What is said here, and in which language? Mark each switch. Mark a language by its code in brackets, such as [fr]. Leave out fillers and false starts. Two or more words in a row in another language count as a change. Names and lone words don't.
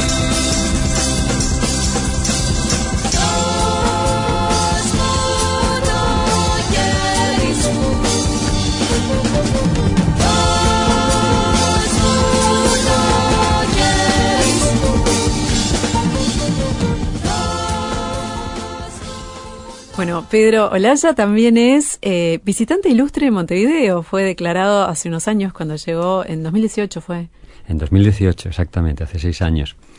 [el] Δώσ' μου το χέρι σου, δώσ' μου το χέρι σου. [es] Bueno, Pedro Olaya también es visitante ilustre de Montevideo. Fue declarado hace unos años cuando llegó, en 2018 fue. En 2018, exactamente, hace 6 años.